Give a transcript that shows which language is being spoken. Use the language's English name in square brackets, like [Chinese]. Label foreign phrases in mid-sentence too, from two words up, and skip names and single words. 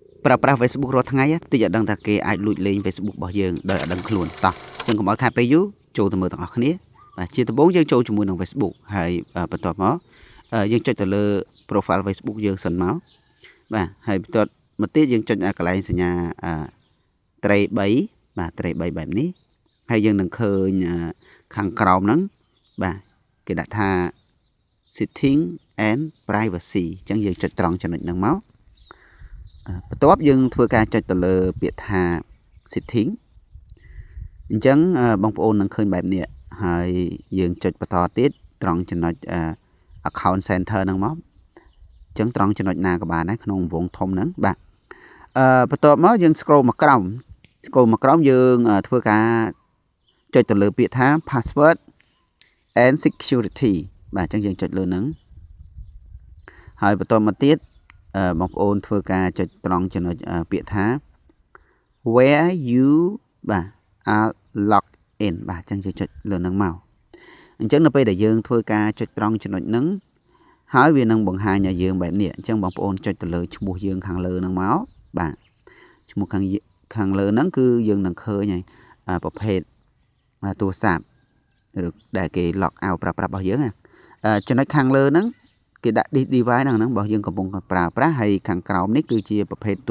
[Khmer] ប្រើ Facebook រាល់ថ្ងៃតិចដឹងថាគេអាចលួចលេង Facebook របស់យើងដោយអត់ដឹងខ្លួនតោះចឹងកុំឲ្យខាតពេលយូរចូលទៅមើលទាំងអស់គ្នាបាទជាដំបូងយើងចូលជាមួយនឹង Facebook ហើយបន្ទាប់ មកយើងចុចទៅលើ profile Facebook យើងសិនមកបាទហើយបន្ទាប់មកទៀតយើងចុចកន្លែងសញ្ញាត្រី3បាទត្រី3បែបនេះហើយយើងនឹងឃើញខាង ក្រោមហ្នឹងបាទគេដាក់ថា [English] setting and privacy [Khmer] ចឹងយើងចុចត្រង់ចំណុចហ្នឹងមកបន្ទាប់យើងធ្វើការចុចទៅលើ ពាក្យថា setting អញ្ចឹងបងប្អូននឹងឃើញបែបនេះហើយយើងចុចបន្តទៀតត្រង់ចំណុច [English] account center [Khmer] ហ្នឹងមកអញ្ចឹងត្រង់ចំណុចណាក៏បានដែរក្នុងវងធំហ្នឹងបាទបន្ទាប់មកយើង scroll មកក្រោមយើងធ្វើការចុចទៅលើពាក្យថា [English] password and security [Khmer] បាទអញ្ចឹងយើងចុចលើហ្នឹងហើយបន្តមកទៀតបងប្អូនធ្វើការចុចត្រង់ចំណុចពាក្យថា [English] where you [Khmer] បាទ [English] are logged in [Khmer] បាទអញ្ចឹងយើងចុចលើហ្នឹងមកអញ្ចឹងនៅពេលដែលយើងធ្វើការចុចត្រង់ចំណុចហ្នឹងហើយវានឹងបង្ហាញឲ្យយើងបែបនេះអញ្ចឹងបងប្អូនចុចទៅលើឈ្មោះយើងខាងលើហ្នឹងមកបាទឈ្មោះខាងលើហ្នឹងគឺយើងនឹងឃើញហើយប្រភេទទូរស័ព្ទឬដែលគេ [English] log out [Khmer] ប្រើប្រាស់របស់យើងចំណុចខាងលើហ្នឹងគេដាក់ device ហ្នឹងរបស់យើងកំពុងប្រើប្រាស់ហើយខាងក្រោមនេះគឺជាប្រភេទទូរ